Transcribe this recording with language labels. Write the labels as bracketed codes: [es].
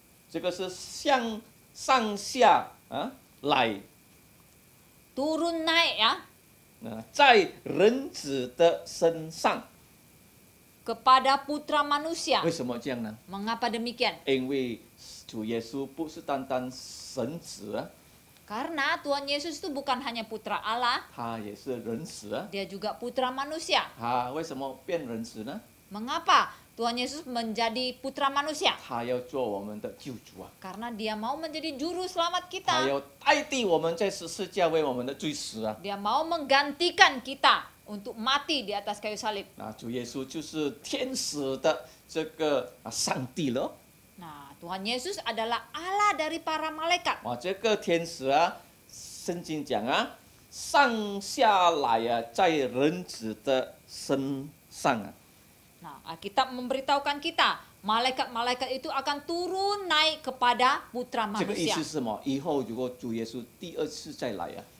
[zh] 这个是向上下来 [id] turun naik ya [zh] 在人子的身上。 [id] kepada putra manusia. [zh] 为什么这样呢？ [id] Mengapa demikian? [zh] 因为主耶稣不是单单神子啊， [id] Karena Tuhan Yesus itu bukan hanya putra Allah, [zh] 他也是人子啊。 [id] dia juga putra manusia. [zh] 他为什么变人子呢？ [id] Mengapa Tuhan Yesus menjadi putra manusia? [zh] 他要做我们的救主啊， [id] Karena dia mau menjadi juru selamat kita. [zh] 要代替我们在十字架为我们的罪死啊。 [id] Dia mau menggantikan kita untuk mati di atas kayu salib. [zh] 那主耶稣就是天使的这个上帝了。 [id] Nah, Tuhan Yesus adalah Allah dari para malaikat. [zh] 哇，这个天使啊，圣经讲啊，上下来啊，在人子的身上啊。 [id] Nah, Alkitab memberitahukan kita, malaikat-malaikat itu akan turun naik kepada putra [zh] 这个意 [id] manusia. [zh] 思是什么？以后如果主耶稣第2次再来啊，